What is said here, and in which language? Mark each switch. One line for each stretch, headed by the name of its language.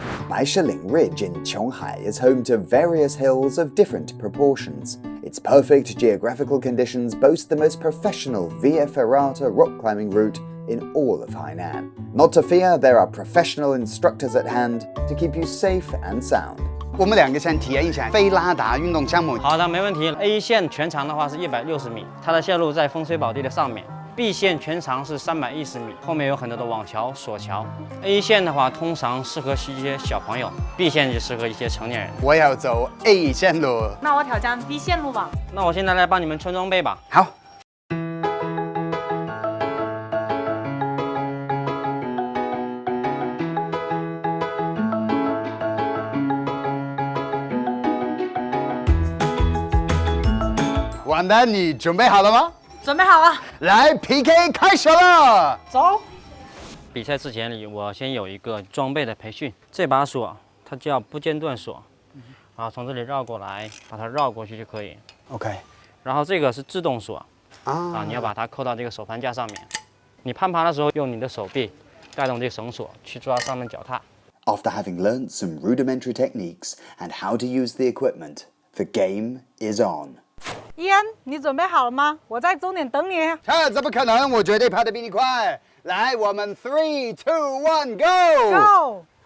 English: Baishiling Ridge in Qionghai is home to various hills of different proportions. Its perfect geographical conditions boast the most professional via ferrata rock climbing route in all of Hainan. Not to fear, there are professional instructors at hand to keep you safe and sound.
Chinese: 我们两个先体验一下非拉达运动项目。好的，没问题。 A 线全长的话是160米，它的线路在风水宝地的上面。 B 线全长是310米，后面有很多的网桥、索桥。 A 线的话通常适合一些小朋友 ，B 线就适合一些成年人。我要走 A 线路。那我挑战 B 线路吧。那我现在来帮你们穿装备吧。好。完蛋，你准备好了吗？准备好了，来 PK 开始了。走。比赛之前我先有一个装备的培训。这把锁它叫不间断锁，然后从这里绕过来，把它绕过去就可以。
English: OK。
Chinese: 然后这个是自动锁你要把它扣到这个手攀架上面。你攀爬的时候，用你的手臂带动这个绳索去抓上面脚踏。
English: After having learnt some rudimentary techniques and how to use the equipment, the game is on.
Chinese: 伊恩，你准备好了吗？我在终点等你。怎么可能？我绝对跑得比你快。来，我们3、2、1 ，
English: Go！Go！